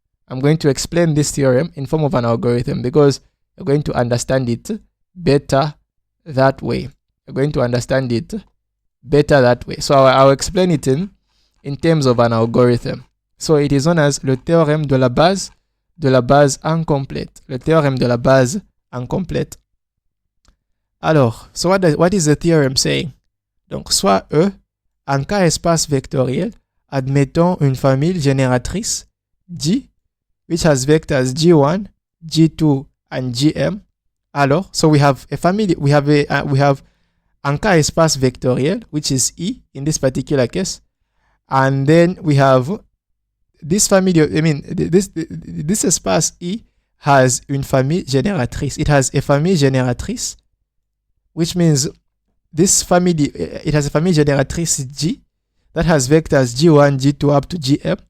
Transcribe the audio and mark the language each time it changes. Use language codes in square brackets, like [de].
[en] I'm going to explain this theorem in form of an algorithm because you're going to understand it better that way. You're going to understand it better that way. So I'll explain it in terms of an algorithm. So it is known as [fr] le théorème de la base incomplète. Le théorème de la base incomplète. [en] Alors, so what is the theorem saying? [fr] Donc, soit E, en cas espace vectoriel, admettons une famille génératrice G, [en] which has vectors G1, G2, and Gm. Alors, so we have a family, we have [fr] en cas espace vectoriel, [en] which is E in this particular case. And then we have this family, this espace E has une famille génératrice. It has a famille génératrice, which means this family, it has a famille génératrice G that has vectors G1, G2 up to Gm.